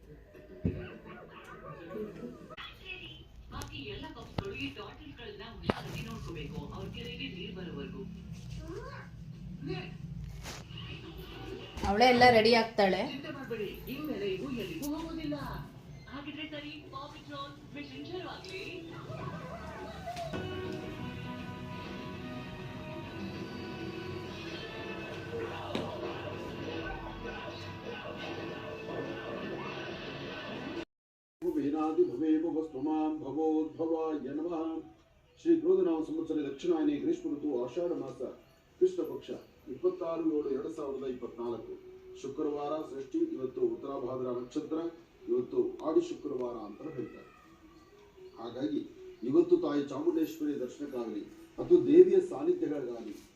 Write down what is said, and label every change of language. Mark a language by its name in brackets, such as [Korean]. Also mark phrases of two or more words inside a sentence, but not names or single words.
[Kannada] ಬಾಕಿ ಎಲ್ಲ ಪಕ್ಷಗಳು ಈ ಟಾಟಲ್ಗಳನ್ನ ಕಾಯ್ಬೇಕು ಅವ್ರ ಕೆರೆಗೆ ನೀರ್ ಬರೋವರೆಗೂ. ಅವಳೇ ಎಲ್ಲ ರೆಡಿ ಆಗ್ತಾಳೆ. ಚಿಂತೆ ಮಾಡ್ಬೇಡಿ, ಇನ್ಮೇಲೆ ಇವು ಎಲ್ಲಿಗೂ ಹೋಗೋದಿಲ್ಲ. ಹಾಗಿದ್ರೆ ಸರಿ, ಪಾಪಿಟ್ರೋಲ್ ಮಿಷನ್ ಶುರು ಆಗ್ಲಿ. [Sanskrit] विनादि भवेव वस्त्वमां भवोद्भवाय नमः. [Kannada] ಶ್ರೀ ಕ್ರೋಧನಾಮ ಸಂವತ್ಸರ ದಕ್ಷಿಣಾಯನಿ ಗ್ರೀಷ್ಮ ಋತು ಆಷಾಢ ಮಾಸ ಕೃಷ್ಣ ಪಕ್ಷ 26/7/2024 ಶುಕ್ರವಾರ ಷಷ್ಠಿ. ಇವತ್ತು ಉತ್ತರಾಭಾದ್ರ ನಕ್ಷತ್ರ, ಇವತ್ತು ಆಡಿ ಶುಕ್ರವಾರ ಅಂತ ಹೇಳ್ತಾರೆ. ಹಾಗಾಗಿ ಇವತ್ತು ತಾಯಿ ಚಾಮುಂಡೇಶ್ವರಿ ದರ್ಶನಕ್ಕಾಗಲಿ ಅಥವಾ ದೇವಿಯ ಸಾನ್ನಿಧ್ಯಗಳಿಗಾಗಲಿ